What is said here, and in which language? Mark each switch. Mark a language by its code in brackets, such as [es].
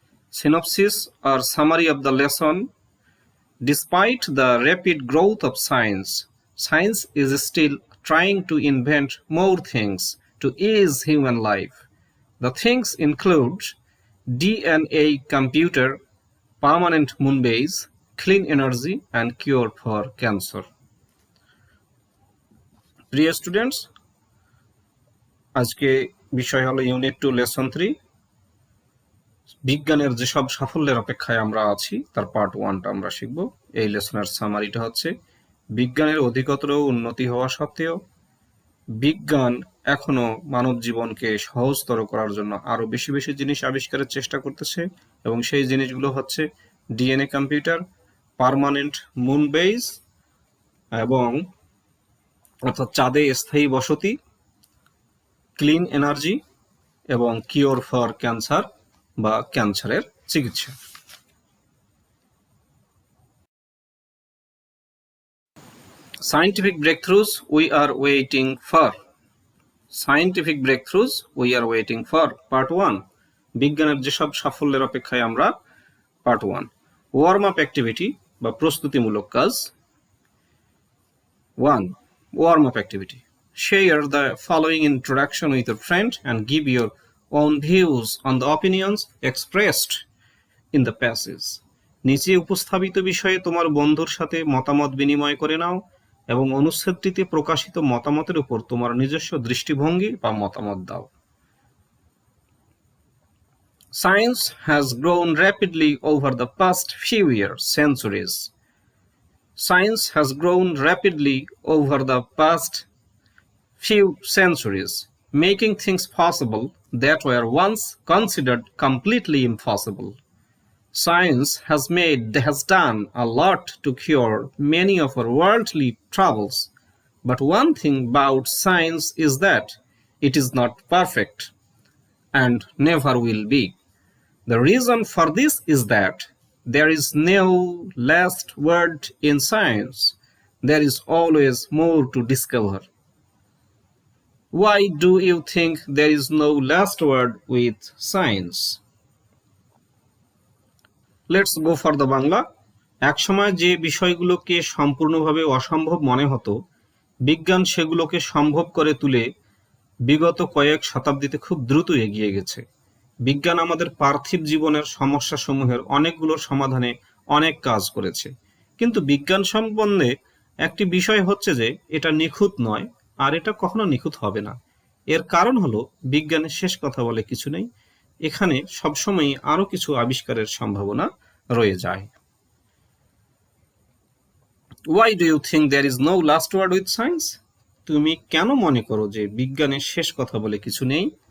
[en] Synopsis or summary of the lesson. Despite the rapid growth of science, science is still trying to invent more things to ease human life. The things include DNA computer, permanent moon base, clean energy, and cure for cancer. [bn] প্রিয় students, আজকে বিষয় হলো unit 2 lesson 3, বিজ্ঞানের যেসব সাফল্যের অপেক্ষায় আমরা আছি তার পার্ট 1টা আমরা শিখব। এই লেসনের সামারিটা হচ্ছে, বিজ্ঞানের অধিকতর উন্নতি হওয়া সত্ত্বেও বিজ্ঞান এখনো মানব জীবনকে সহজতর করার জন্য আরো বেশি বেশি জিনিস আবিষ্কারের চেষ্টা করতেছে, এবং সেই জিনিসগুলো হচ্ছে DNA computer, permanent moon base, এবং অর্থাৎ চাঁদে স্থায়ী বসতি, ক্লিন এনার্জি, এবং কিওর ফর ক্যান্সার বা ক্যান্সারের চিকিৎসা। [en] Scientific breakthroughs we are waiting for. Scientific breakthroughs we are waiting for. Part 1. [bn] বিজ্ঞানের যেসব সাফল্যের অপেক্ষায় আমরা, পার্ট 1. ওয়ার্ম আপ অ্যাক্টিভিটি বা প্রস্তুতিমূলক কাজ। [en] 1. Warm up activity. Share the following introduction with your friend and give your own views on the opinions expressed in the passage. [bn] নিচে উপস্থাপিত বিষয়ে তোমার বন্ধুর সাথে মতামত বিনিময় করে নাও এবং অনুচ্ছেদটিতে প্রকাশিত মতামতের উপর তোমার নিজস্ব দৃষ্টিভঙ্গি বা মতামত দাও। [en] Science has grown rapidly over the past few centuries. Science has grown rapidly over the past few centuries, making things possible that were once considered completely impossible. Science has done a lot to cure many of our worldly troubles, but one thing about science is that it is not perfect and never will be. The reason for this is that there is no last word in science. There is always more to discover. Why do you think there is no last word with science? Let's go for the Bangla. [bn] একসময় যে বিষয়গুলোকে সম্পূর্ণভাবে অসম্ভব মনে হতো, বিজ্ঞান সেগুলোকে সম্ভব করে তুলে বিগত কয়েক শতাব্দীতে খুব দ্রুত এগিয়ে গেছে। বিজ্ঞান আমাদের পার্থিব জীবনের সমস্যাসমূহের অনেকগুলোর সমাধানে অনেক কাজ করেছে, কিন্তু বিজ্ঞান সম্বন্ধে একটি বিষয় হচ্ছে যে এটা নিখুঁত নয়, আর এটা কখনো নিখুঁত হবে না। এর কারণ হলো বিজ্ঞানের শেষ কথা বলে কিছু নেই, এখানে সবসময় আরো কিছু আবিষ্কারের সম্ভাবনা রয়ে যায়। [en] Why do you think there is no last word with science? [bn] তুমি কেন মনে করো যে বিজ্ঞানের শেষ কথা বলে কিছু নেই?